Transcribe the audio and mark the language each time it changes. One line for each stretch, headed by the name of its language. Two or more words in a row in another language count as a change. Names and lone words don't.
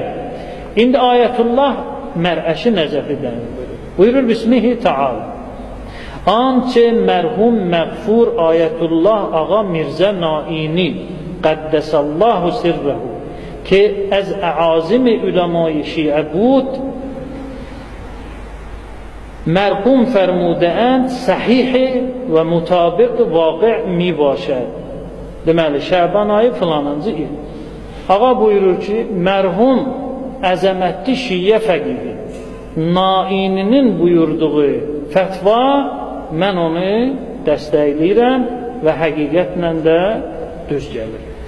Azerbaijani: İndi Ayətullah Mər'əşi Nəcəfidən buyurur,
Arabic: بسمه تعالی.
Persian: آنچه مرحوم مغفور آیت‌الله آقا میرزا نائینی
Arabic: قدس الله سره
Persian: که از اعاظم علمای شیعه بود مرقوم فرموده‌اند صحیح و مطابق واقع می باشد.
Azerbaijani: Deməli, Şəban ayı filanıncı il. Ağa buyurur ki, mərhum əzəmətli şiyə fəqihi Naininin buyurduğu fətva, mən onu dəstəkləyirəm və həqiqətlə də düz gəlir.